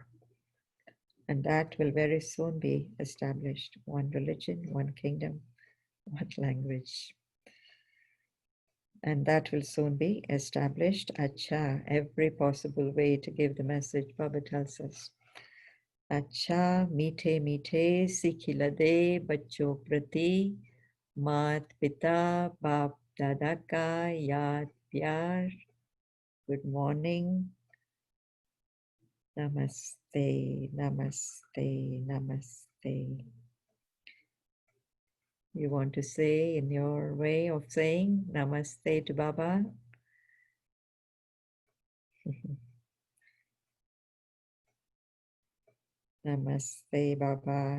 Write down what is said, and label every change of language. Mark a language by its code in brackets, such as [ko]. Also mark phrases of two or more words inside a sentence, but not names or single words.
[en] And that will very soon be established. One religion, one kingdom, one language. And that will soon be established. Acha, every possible way to give the message, Baba tells us. [hi] अच्छा, मीठे मीठे, सिकीलधे, बच्चों प्रति, मात पिता बाप दादा का याद प्यार. [en] Good morning. Namaste, namaste, namaste. You want to say in your way of saying namaste to Baba? Namaste, Baba.